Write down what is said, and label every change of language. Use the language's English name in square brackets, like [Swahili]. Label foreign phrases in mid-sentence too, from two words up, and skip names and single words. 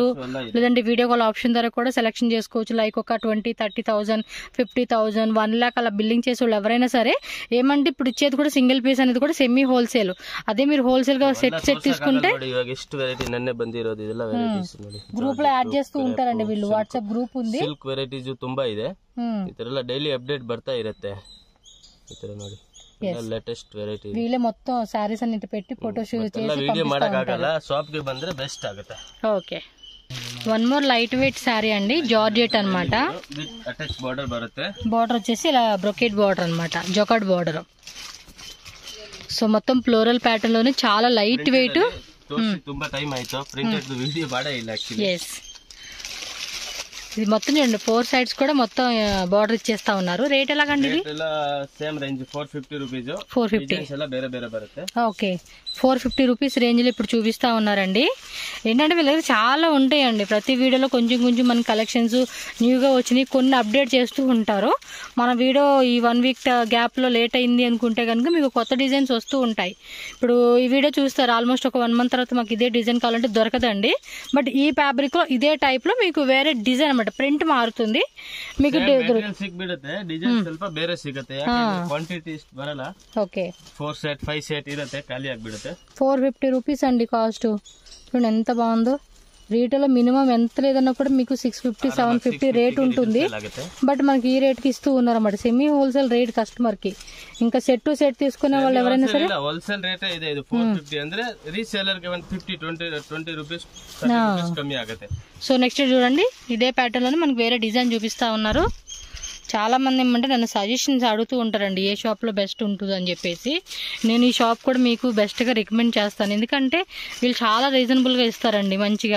[Telugu] లేదంటే [English] video call option [Telugu] ద్వారా కూడా సెలెక్షన్ చేసుకోవచ్చు. లైక్ ఒక 20,000-30,000 50,000 1 lakh అలా బిల్లింగ్ చేసే వాళ్ళు ఎవరైనా సరే ఏమంటే ఇప్పుడు ఇచ్చేది కూడా [English] single piece [Telugu] అనేది కూడా [English] semi wholesale. [Telugu] అదే మీరు హోల్సేల్ గా సెట్ తీసుకుంటే గ్రూప్ లో యాడ్ చేస్తూ ఉంటారండి వీళ్ళు. [English] WhatsApp group [Telugu] ఉంది. [English] silk varieties [Kannada] ತುಂಬಾ ಇದೆ. ಈ ತರ ಎಲ್ಲ [English] daily update [Kannada] ಬರ್ತಾ ಇರುತ್ತೆ. ಈ ತರ ನೋಡಿ [English] latest variety. [Telugu] వీళ్ళే మొత్తం సారీస్ అన్నిటి పెట్టి [English] photo shoot [Telugu] చేసి [Kannada] వీడియో ಮಾಡಕ್ಕಾಗಲ್ಲ, ಶಾಪ್ ಗೆ ಬಂದ್ರೆ ಬೆಸ್ಟ್ ಆಗುತ್ತೆ. [Telugu] ఓకే, [English] one more light weight saree [Telugu] అండి, జార్జెట్ అన్నమాట. [English] attach border [Telugu] బರುತ್ತೆ. బార్డర్ వచ్చేసి ఇలా [English] brocade border [Telugu] అన్నమాట, జొకాట్ బార్డర్. సో మొత్తం [English] floral pattern [Telugu] లోనే చాలా [English] light weight. [Kannada] ತುಂಬಾ ಟೈಮ್ ಆಯ್ತು [English] printed video [Kannada] ಬಾಡ ಇಲ್ಲ ಆಕ್ಚುಲಿ. [Telugu] ఎస్, ఇది మొత్తం చూడండి 4 సైడ్స్ కూడా మొత్తం బార్డర్ ఇచ్చేస్తా ఉన్నారు. రేట్ ఎలాగండి ఇది? [English] same range 450 rupees. [Telugu] 450 [Kannada] ಎಲ್ಲ ಬೇರೆ ಬೇರೆ ಬರುತ್ತೆ. [Telugu] ఓకే, [English] 450 rupees range [Telugu] లో ఇప్పుడు చూపిస్తా ఉన్నారండి. ఏంటంటే వీళ్ళ దగ్గర చాలా ఉంటాయండి, ప్రతి వీడియోలో కొంచెం కొంచెం మన కలెక్షన్స్ న్యూగా వచ్చినాయి, కొన్ని అప్డేట్ చేస్తూ ఉంటారు. మన వీడియో ఈ [English] 1 week gap [Telugu] లో లేట్ అయింది అనుకుంటే కనుక మీకు కొత్త డిజైన్స్ వస్తూ ఉంటాయి. ఇప్పుడు ఈ వీడియో చూస్తారు, ఆల్మోస్ట్ ఒక 1 మంత్ తర్వాత మాకు ఇదే డిజైన్ కావాలంటే దొరకదండి. బట్ ఈ ఫ్యాబ్రిక్ లో ఇదే టైప్ లో మీకు వేరే డిజైన్ అనమాట, ప్రింట్ మారుతుంది మీకు. [Kannada] ಸಿಗ್ಬಿಡುತ್ತೆ ಡಿಸೈನ್ ಸ್ವಲ್ಪ ಬೇರೆ ಸಿಗುತ್ತೆ, ಕ್ವಾಂಟಿಟಿ ಬರಲ್ಲ. [Telugu] ఓకే, [Kannada] 4 ಸೆಟ್ 5 ಸೆಟ್ ಇರುತ್ತೆ, ಖಾಲಿ ಆಗ್ಬಿಡುತ್ತೆ. [Telugu] 450 రూపీస్ అండి కాస్ట్. చూడండి ఎంత బాగుందో. [English] retail minimum [Telugu] ఎంత లేదన్నా కూడా మీకు 650 750 రేట్ ఉంటుంది. బట్ మనకి ఈ రేట్ కి ఇస్తూ ఉన్నారన్నమాట, [English] semi wholesale rate customer [Telugu] కి. ఇంకా [English] set to set [Telugu] తీసుకునే వాళ్ళు ఎవరైనా సరే [English] wholesale rate [Kannada] ಇದೆ. ಇದು 450 ಅಂದ್ರೆ రీసేలర్ కి 150 20 కమ్మి ఆಗುತ್ತೆ. [Telugu] సో నెక్స్ట్ చూడండి, ఇదే ప్యాటర్న్ లోనే మనకి వేరే డిజైన్ చూపిస్తా ఉన్నారు. చాలా మంది ఏమంటే నన్ను సజెషన్స్ అడుగుతూ ఉంటారండి, ఏ షాప్ లో బెస్ట్ ఉంటుంది అని చెప్పేసి. నేను ఈ షాప్ కూడా మీకు బెస్ట్ గా రికమెండ్ చేస్తాను, ఎందుకంటే వీళ్ళు చాలా రీజనబుల్ గా ఇస్తారండి మంచిగా.